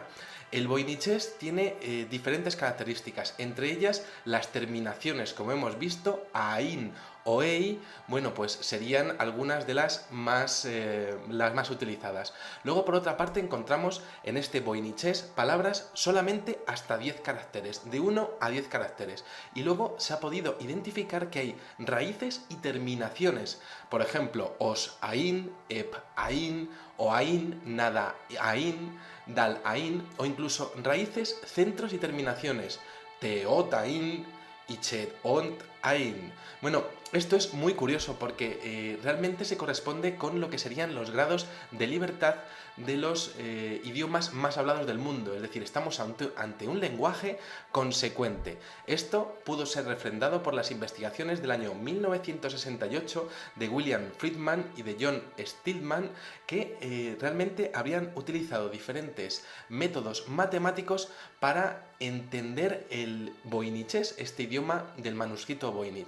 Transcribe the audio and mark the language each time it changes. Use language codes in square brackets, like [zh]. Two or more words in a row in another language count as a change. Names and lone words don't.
[es] El voynichés tiene diferentes características, entre ellas las terminaciones, como hemos visto, ain o ei, bueno, pues serían algunas de las más utilizadas. Luego, por otra parte, encontramos en este voynichés palabras solamente hasta 10 caracteres, de 1 a 10 caracteres. Y luego se ha podido identificar que hay raíces y terminaciones. Por ejemplo, os ain, ep ain, o ain, nada ain, dal ain, o incluso raíces, centros y terminaciones. Teot ain, ichet ont ain. Bueno, esto es muy curioso porque realmente se corresponde con lo que serían los grados de libertad de los idiomas más hablados del mundo, es decir, estamos ante un lenguaje consecuente. Esto pudo ser refrendado por las investigaciones del año 1968 de William Friedman y de John Stillman, que realmente habían utilizado diferentes métodos matemáticos para entender el voynichés, este idioma del manuscrito Voynich.